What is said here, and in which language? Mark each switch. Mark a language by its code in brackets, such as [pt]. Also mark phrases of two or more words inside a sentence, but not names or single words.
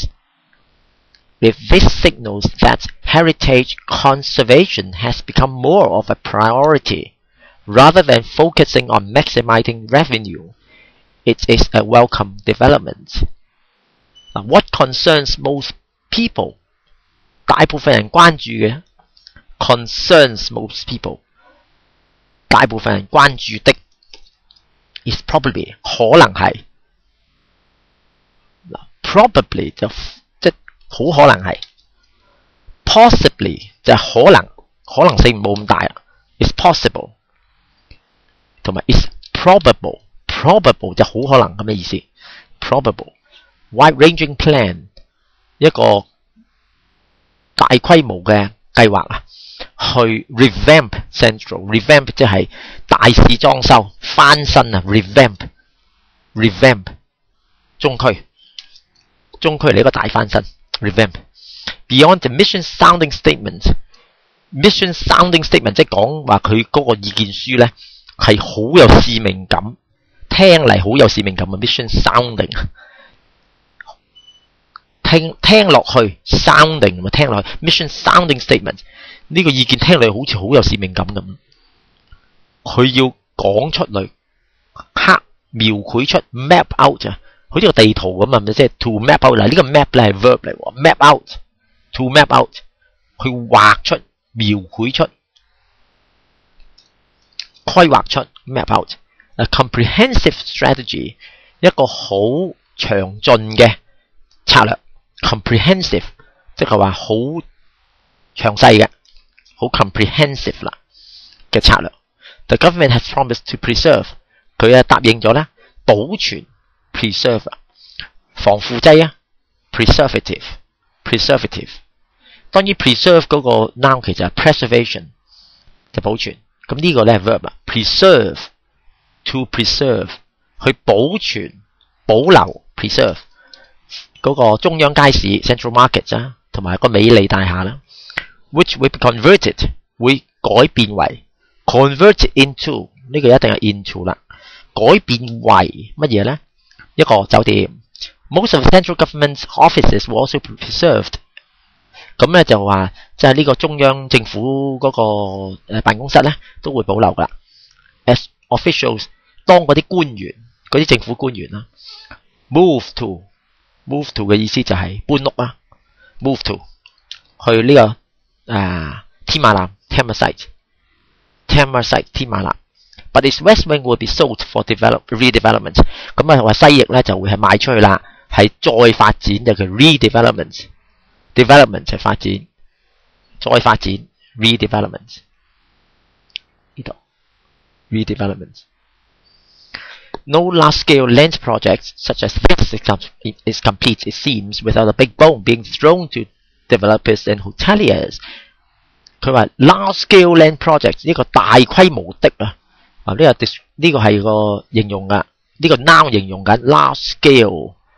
[en] If this signals that heritage conservation has become more of a priority, rather than focusing on maximizing revenue, it is a welcome development. What concerns most people? [yue] 大部分人關注嘅 [en] concerns most people， [yue] 大部分人關注的 [en] is probably [yue] 可能係 probably 就即好可能係 possibly 就可能性冇咁大啦 [en] is possible [yue] 同埋 [en] is probable [yue] 就好可能咁嘅意思 [en] probable wide-ranging plan [yue] 一個大規模嘅計劃啊，去 [en] revamp Central， [yue] revamp 即係大肆裝修、翻新啊 ，revamp 中區嚟一個大翻新 revamp。 [en] Beyond the mission-sounding statement [yue] 即係講話佢嗰個意見書咧係好有使命感，聽嚟好有使命感嘅 mission-sounding。聽落去 sounding 咪聽落去 [en] mission sounding statement [yue] 呢個意見聽落好似好有使命感咁，佢要講出嚟，描繪出 [en] map out [yue] 啊，好似個地圖咁啊，咪即係 [en] to map out [yue] 嗱，呢個 map 咧係 verb 嚟喎 ， [en] map out to map out [yue] 去畫出描繪出規劃出 [en] map out a comprehensive strategy [yue] 一個好詳盡嘅策略。comprehensive 即係話好詳細嘅，好 comprehensive 啦嘅策略。 [en] The government has promised to preserve， [yue] 佢答應咗咧保存 preserve 防腐劑啊 preservative。當然 preserve 嗰個 noun 其實係 preservation 就保存，咁呢個咧係 verb 啊 [en] preserve to preserve [yue] 去保存保留 preserve。嗰個中央街市 Central Market 啊，同埋個美利大廈啦 ， [en] which will be converted [yue] 會改變為 [en] converted into [yue] 呢個一定係 into 啦，改變為乜嘢咧？一個酒店。 [en] Most of the central government offices will also be preserved。 [yue] 咁咧就話即係呢個中央政府嗰個辦公室咧都會保留噶啦。 [en] As officials [yue] 當嗰啲官員嗰啲政府官員啦 ， [en] move to [yue] 嘅意思就係搬屋啊 ， [en] move to [yue] 去呢個天馬南 Tama site 天馬南 ， [en] but its west wing will be sold for redevelopment。 [yue] 咁啊話西翼咧就會係賣出去啦，係再發展就叫 redevelopment。development 就係發展，再發展 redevelopment 呢度 redevelopment。 [en] No large-scale land project such as this is complete, it seems, without a big bone being thrown to developers and hoteliers. [yue] 佢話 [en] large-scale land project [yue] 呢個大規模的啊，呢個係個形容噶，呢個 noun 形容緊 large-scale